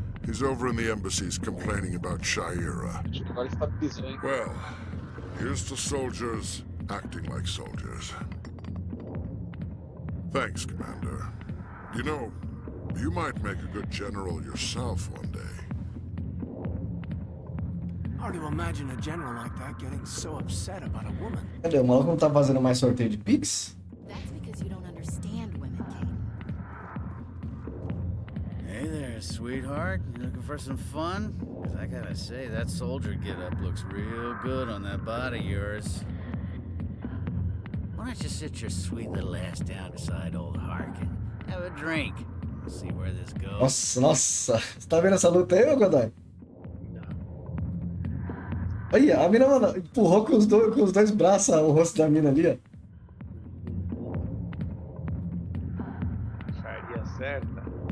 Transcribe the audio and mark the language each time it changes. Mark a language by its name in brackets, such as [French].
[English] He's over in the embassies complaining about Shaira. Well, here's to soldiers acting like soldiers. Thanks, Commander. You know, you might make a good general yourself one day. Hard to imagine a general like that getting so upset about a woman. [Portuguese] Cadê? O maluco não tá fazendo mais sorteio de Pix? [English] That's because you don't understand women, Kate. Hey there, sweetheart. You looking for some fun? 'Cause I gotta say, that soldier get-up looks real good on that body of yours. Why don't you sit your sweet little ass down beside old Harkin? Have a drink. We'll see where this goes. [Portuguese] Nossa, nossa. Você tá vendo essa luta aí, ô Godoy? Olha, a mina, mano, empurrou com os dois braços o rosto da mina ali, ó. Faria certa.